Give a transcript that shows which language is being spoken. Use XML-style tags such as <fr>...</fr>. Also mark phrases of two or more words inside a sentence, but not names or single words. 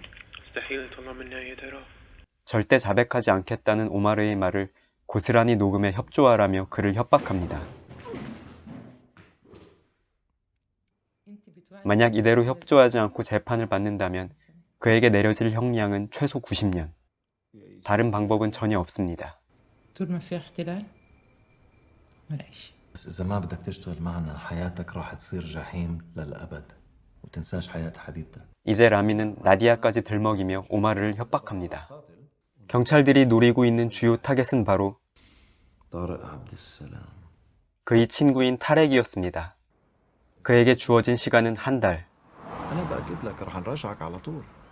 <ko>절대 자백하지 않겠다는 오마르의 말을 고스란히 녹음해 협조하라며 그를 협박합니다. 만약 이대로 협조하지 않고 재판을 받는다면 그에게 내려질 형량은 최소 90년. 다른 방법은 전혀 없습니다.</ko> <ar>طول ما في احتلال ولا شيء. بس إذا ما بدك تشتغل معنا حياتك راح تصير جحيم للأبد وتنساش حياة حبيبتك.</ar> <ko>이제 라미는 나디아까지 들먹이며 오마르를 협박합니다. 경찰들이 노리고 있는 주요 타겟은 바로 그의 친구인 타렉이었습니다. 그에게 주어진 시간은 한 달.</ko> <ar>أنا بأكد لك راح نرجعك على طول.</ar>